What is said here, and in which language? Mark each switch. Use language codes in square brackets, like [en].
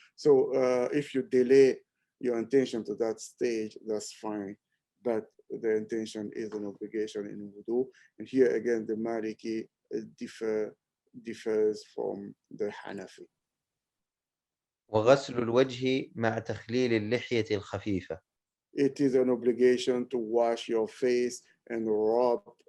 [en] So if you delay your intention to that stage, that's fine, but the intention is an obligation in wudu. And here again, the Maliki differ differs from the Hanafi. [ar] وغسل الوجه مع تخليل اللحية الخفيفة. [en] It is an obligation to wash your face and rub.